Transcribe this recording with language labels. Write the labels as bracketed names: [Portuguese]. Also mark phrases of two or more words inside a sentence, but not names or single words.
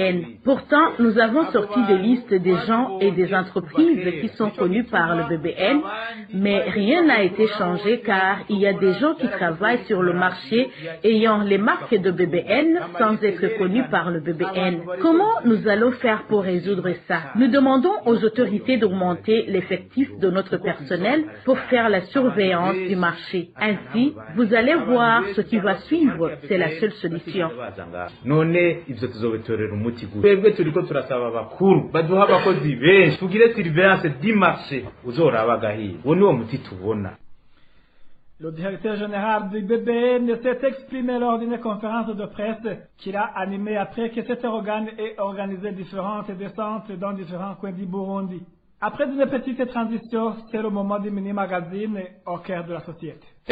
[French] Pourtant, nous avons sorti des listes des gens et des entreprises qui sont sont connus par le BBN, mais rien n'a été changé car il y a des gens qui travaillent sur le marché ayant les marques de BBN sans être connus par le BBN. Comment nous allons faire pour résoudre ça? Nous demandons aux autorités d'augmenter l'effectif de notre personnel pour faire la surveillance du marché. Ainsi, vous allez voir ce qui va suivre. C'est la seule solution. [Rundi] none ivyo tuzobitorera umuti gute twebwe turiko turasaba abakuru baduha abakozi benshi tugire [French] surveillance du marché [Rundi] uzoraba gahiye uwo niwo muti tubona. [French] Le directeur général du BBN s'est exprimé lors d'une conférence de presse qu'il a animée après que cet organe ait organisé différentes descentes dans différents coins du Burundi. Après une petite transition, c'est le moment du mini-magazine au cœur de la société.